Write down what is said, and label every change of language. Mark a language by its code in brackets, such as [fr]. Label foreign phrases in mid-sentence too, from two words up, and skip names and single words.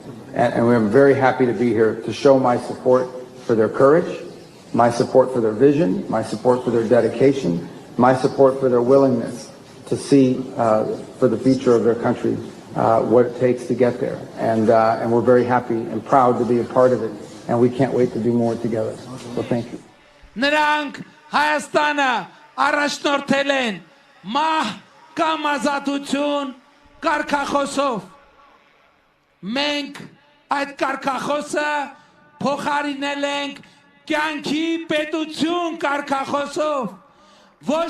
[en] And we're very happy to be here to show my support for their courage, my support for their vision, my support for their dedication, my support for their willingness to see for the future of their country what it takes to get there. And we're very happy and proud to be a part of it. And we can't wait to do more together. So thank you. [hy] Նրանք Հայաստանը առաջնորդել են մահ կամ ազատություն կարգախոսով։ Մենք այդ կարգախոսը փոխարինել ենք կյանքի պետություն կարգախոսով։ Ոչ